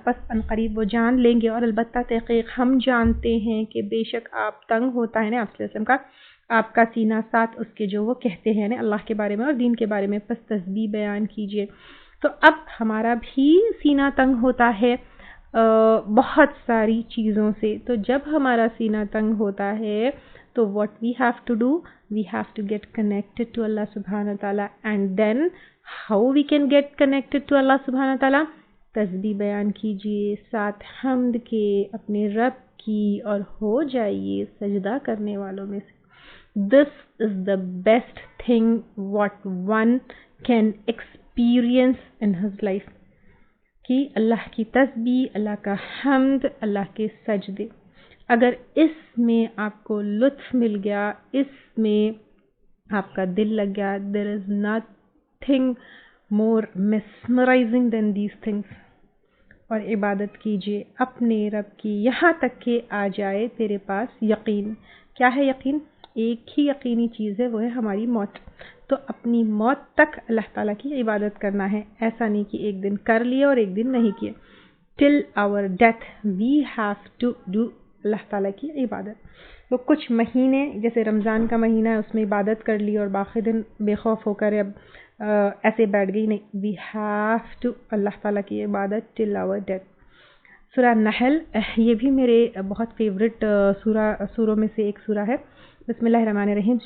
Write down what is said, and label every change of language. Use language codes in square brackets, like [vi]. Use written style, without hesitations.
[ur] پس عنقریب وہ جان لیں گے. اور البتہ تحقیق ہم جانتے ہیں کہ بے شک آپ تنگ ہوتا ہے نا آپ صلی اللہ علیہ وسلم کا آپ کا سینہ ساتھ اس کے جو وہ کہتے ہیں نا اللہ کے بارے میں اور دین کے بارے میں. پس تسبیح بیان کیجئے. تو اب ہمارا بھی سینہ تنگ ہوتا ہے بہت ساری چیزوں سے. تو جب ہمارا سینہ تنگ ہوتا ہے تو [en] what we have to do, we have to get connected to Allah subhanahu wa ta'ala. And then how we can get connected to Allah subhanahu wa ta'ala? [ur] تسبیح بیان کیجئے ساتھ حمد کے اپنے رب کی اور ہو جائیے سجدہ کرنے والوں میں سے. [en] This is the best thing what one can experience in his life. [ur] کہ اللہ کی تسبیح، اللہ کا حمد، اللہ کے سجدے. اگر اس میں آپ کو لطف مل گیا، اس میں آپ کا دل لگ گیا، [en] there is nothing more mesmerizing than these things. [ur] اور عبادت کیجئے اپنے رب کی یہاں تک کہ آ جائے تیرے پاس یقین. کیا ہے یقین؟ ایک ہی یقینی چیز ہے، وہ ہے ہماری موت. تو اپنی موت تک اللہ تعالیٰ کی عبادت کرنا ہے. ایسا نہیں کہ ایک دن کر لیا اور ایک دن نہیں کیا. [en] till our death we have to do [ur] اللہ تعالیٰ کی عبادت. وہ کچھ مہینے جیسے رمضان کا مہینہ ہے اس میں عبادت کر لی اور باقی دن بے خوف ہو کر اب ایسے بیٹھ گئی، نہیں. [en] we have to [ur] اللہ تعالیٰ کی عبادت [en] Till our death. [ur] سورہ نحل یہ بھی میرے بہت فیوریٹ سوروں میں سے ایک سورہ ہے. [ar] بسم اللہ الرحمن الرحیم.